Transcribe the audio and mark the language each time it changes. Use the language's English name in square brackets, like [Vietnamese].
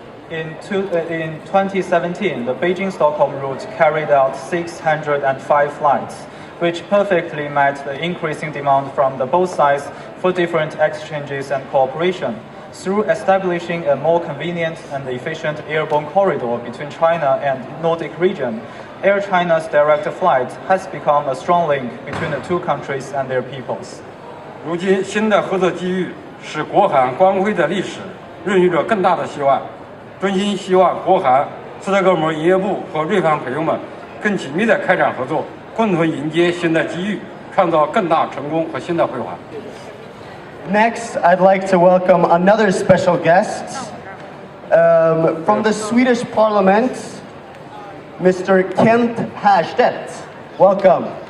[English] In 2017, the Beijing-Stockholm route carried out 605 flights, which perfectly met the increasing demand from the both sides for different exchanges and cooperation. Through establishing a more convenient and efficient airborne corridor between China and Nordic region, Air China's direct flight has become a strong link between the two countries and their peoples. [Chinese] 如今，新的合作机遇使国航光辉的历史孕育着更大的希望。衷心希望国航、斯德哥尔摩营业部和瑞方朋友们更紧密地开展合作，共同迎接新的机遇，创造更大成功和新的辉煌。 [English] Next, I'd like to welcome another special guest from the Swedish Parliament, Mr. Kent Härstedt. Welcome.